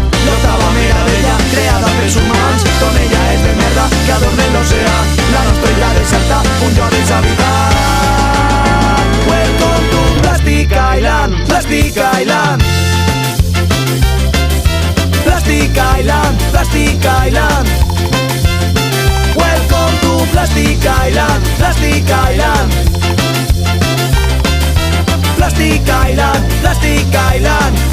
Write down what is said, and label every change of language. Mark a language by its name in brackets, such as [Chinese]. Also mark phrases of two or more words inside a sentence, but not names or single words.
[Catalan] L'octava meravella, creada pels humans, d'on ella és de merda que adornen l'oceà. La nostra illa deserta, un lloc deshabitat. [English] Welcome to Plastic Island, Plastic Island. Plastic Island, Plastic Island. Welcome to Plastic Island, Plastic Island. Plastic Island, Plastic Island.